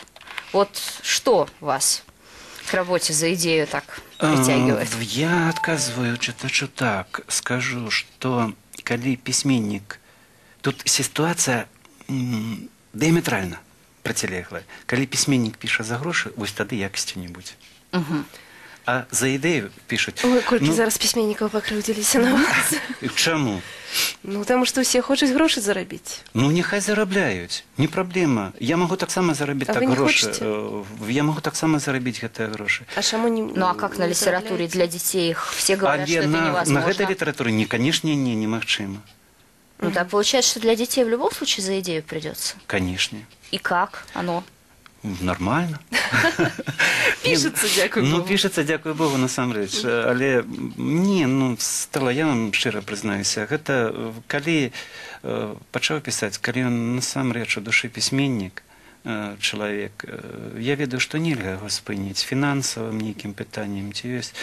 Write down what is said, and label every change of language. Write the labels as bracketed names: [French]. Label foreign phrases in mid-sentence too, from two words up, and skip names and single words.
[Russian] Вот что вас к работе за идею так притягивает? Я отказываю читачу так. Скажу, что когда письменник... Тут ситуация диаметрально протилеглая. Когда письменник пишет за гроши, [Belarusian] вось тады якости не будет. А за ідэю пішуць. Ой, колькі зараз пісьменнікаў пакрыўдзіліся на вас. Чаму? Ну, таму што ўсе хочуць грошы зарабіць. Ну, няхай зарабляюць. Не праблема. Я магу таксама зарабіць так грошы. Я магу таксама зарабіць гэтыя грошы. А чаму не... [Russian] Ну, а как на литературе для детей? Все говорят, что это невозможно. [Belarusian] На гэтай літаратуры, конечно, немагчыма. [Russian] Ну, так получается, что для детей в любом случае за идею придется? Конечно. И как оно? Нормально. [Belarusian] Пішацца, дзякуй Богу. Ну, пішацца, дзякуй Богу, насамрэч. Але, Стэлла, я вам шчыра прызнаюся, гэта калі пачаў пісаць, калі ён насамрэч у душы пісьменнік, чалавек, я ведаю, што нельга яго спыніць фінансавым нейкім пытаннем, ці ёсць.